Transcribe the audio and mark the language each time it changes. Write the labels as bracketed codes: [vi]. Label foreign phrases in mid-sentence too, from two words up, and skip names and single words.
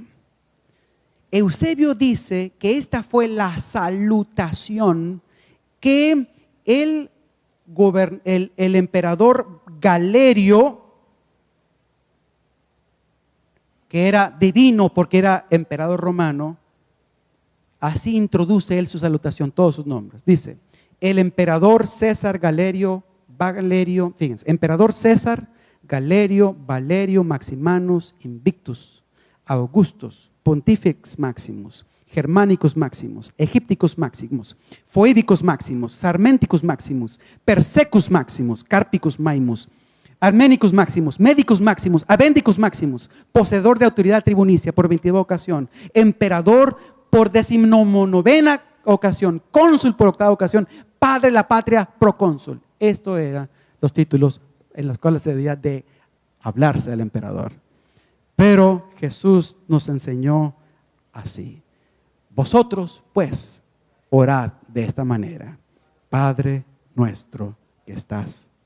[es] Eusebio dice que esta fue la salutación que el emperador Galerio, que era divino porque era emperador romano, así introduce él su salutación, todos sus nombres. Dice: el emperador César Valerio, fíjense, emperador César, Galerio, Valerio, Maximanus, Invictus, Augustus, Pontifex Maximus, Germanicus Maximus, Egipticus Maximus, Foibicus Maximus, Sarmenticus Maximus, Persecus Maximus, Carpicus Maimus, Armenicus Maximus, Medicus Maximus, Avendicus Maximus, poseedor de autoridad tribunicia por 22 ocasión, emperador por 19ª ocasión, cónsul por 8ª ocasión, padre de la patria, procónsul. Esto eran los títulos en los cuales se debía de hablarse del emperador. Pero Jesús nos enseñó así: vosotros pues orad de esta manera: Padre nuestro que estás en los cielos.